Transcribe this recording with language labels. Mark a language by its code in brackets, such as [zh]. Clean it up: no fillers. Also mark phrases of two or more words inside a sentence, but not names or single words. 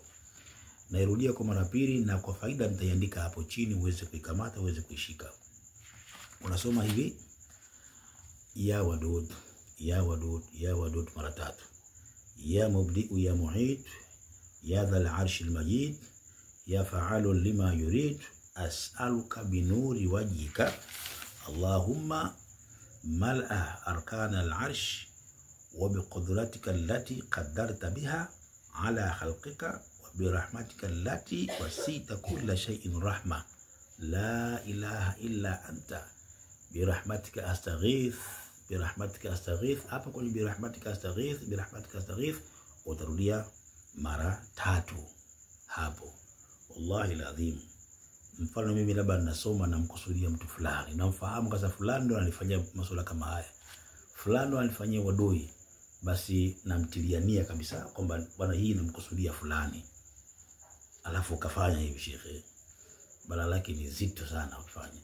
[sw] Nairudia kwa mara pili, na kwa faida nitaiandika hapo chini uweze kuikamata, uweze kuishika. Unasoma hivi: [ar] يا ودود، يا ودود، يا ودود [sw] mara 3. [ar] يا مبدئ يا معيد، يا ذا العرش المجيد، يا فعالا لما يريد. أسألك بنور وجهك اللهم ملء أركان العرش وبقدرتك التي قدرت بها على خلقك وبرحمتك التي وسعت كل شيء رحمة لا إله إلا أنت برحمتك أستغيث برحمتك أستغيث. [sw] Hapa kwenye [ar] برحمتك أستغيث، برحمتك أستغيث [sw] utarudia mara 3 hapo. [ar] والله العظيم, [sw] mfano mimi labda ninasoma na mkusudia mtu fulani, na mfahamu kasa fulani ndo ananifanyia masuala kama haya, fulani ndo ananifanyia wadoi, basi namtiliania kabisa kwamba bwana hii namkusudia fulani, alafu ukafanya hivi Sheikh, bala lake ni zito sana ukifanya.